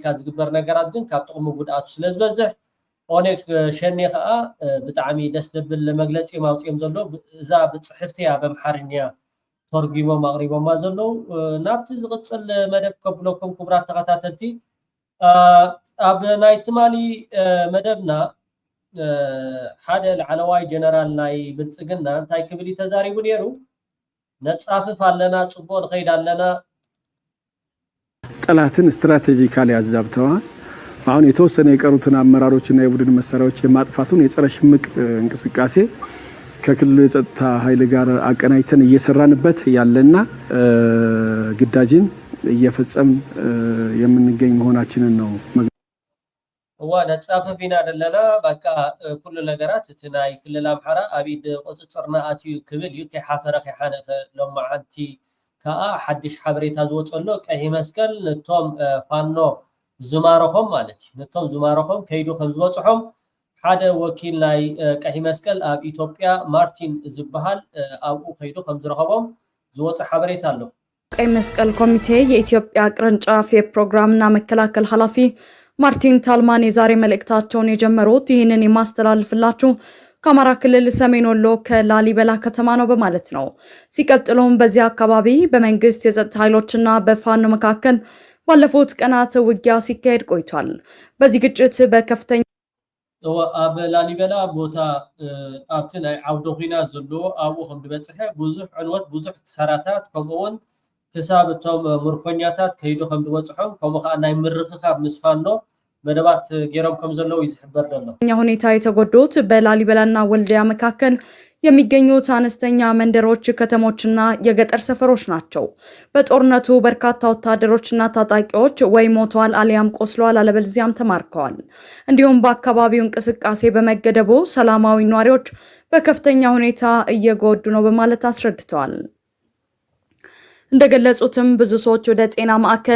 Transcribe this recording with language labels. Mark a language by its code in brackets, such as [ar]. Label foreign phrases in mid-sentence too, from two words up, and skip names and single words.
[ti] ዝግበር ነገራት ግን ካብ ጥቕሚ ጉድኣቱ ስለዝበዝሕ ኦነግ ሸኔ ከዓ ብጣዕሚ ደስ ደብል መግለፂ ማውፅኦም ዘሎ እዛ ብፅሕፍትያ በምሓርኛ ተርጊሞም ኣቕሪቦማ ዘለው ናብቲ ዝቕፅል መደብ ከብለኩም ክቡራት ተኸታተልቲ ኣብ ናይ ትማሊ መደብና ሓደ ላዕለዋይ ጀነራል ናይ ብልፅግና እንታይ ክብል ተዛሪቡ ነይሩ ነፃፍፍ ኣለና ፅቡቅ ንኸይድ ኣለና [am] ጠላትን ስትራቴጂካሊ አዛብተዋል። አሁን የተወሰነ የቀሩትን አመራሮችና የቡድን መሳሪያዎች የማጥፋቱን የጸረ ሽምቅ እንቅስቃሴ ከክልሉ የጸጥታ ኃይል ጋር አቀናጅተን እየሰራንበት ያለና ግዳጅን እየፈጸም የምንገኝ መሆናችንን ነው። [ti] ነፃፍፊና ደለና በቃ ኩሉ ነገራት እቲ ናይ ክልል ኣምሓራ ኣብ ኢድ ቁፅፅርና ኣትዩ ክብል እዩ ከይሓፈረ ከይሓነኸ ሎማዓንቲ ከዓ ሓድሽ ሓበሬታ ዝወፀሎ ቀይሕ መስቀል ነቶም ፋኖ ዝማረኾም ማለት እዩ ነቶም ዝማረኾም ከይዱ ከም ዝበፅሖም ሓደ ወኪል ናይ ቀይሕ መስቀል ኣብ ኢትዮጵያ ማርቲን ዝበሃል ኣብኡ ከይዱ ከም ዝረኸቦም ዝወፀ ሓበሬታ ኣሎ። [am] ቀይ መስቀል ኮሚቴ የኢትዮጵያ ቅርንጫፍ የፕሮግራምና መከላከል ኃላፊ ማርቲን ታልማን የዛሬ መልእክታቸውን የጀመሩት ይህንን የማስተላልፍላችሁ ከአማራ ክልል ሰሜን ወሎ ከላሊበላ ከተማ ነው በማለት ነው። ሲቀጥሉም በዚህ አካባቢ በመንግስት የጸጥታ ኃይሎችና በፋኖ መካከል ባለፉት ቀናት ውጊያ ሲካሄድ ቆይቷል። በዚህ ግጭት በከፍተኛ [ti] ኣብ ላሊበላ ቦታ ኣብቲ ናይ ዓውደ ኩናት ዘለዎ ኣብኡ ከም ዝበፅሐ ብዙሕ ዕንወት ብዙሕ ክሳራታት ከምኡውን ክሳብ እቶም ምርኮኛታት ከይዱ ከም ዝበፅሖም ከምኡ ከዓ ናይ ምርክኻብ ምስ ፋኖ መደባት ጌሮም ከም ዘለው ይዝሕበር ደሎ [am] ሁኔታ የተጎዱት በላሊበላና ወልዲያ መካከል የሚገኙት አነስተኛ መንደሮች፣ ከተሞችና የገጠር ሰፈሮች ናቸው። በጦርነቱ በርካታ ወታደሮችና ታጣቂዎች ወይ ሞተዋል አሊያም ቆስለዋል አለበለዚያም ተማርከዋል። እንዲሁም በአካባቢው እንቅስቃሴ በመገደቡ ሰላማዊ ነዋሪዎች በከፍተኛ ሁኔታ እየጎዱ ነው በማለት አስረድተዋል። እንደገለጹትም ብዙ ሰዎች ወደ ጤና ማዕከል፣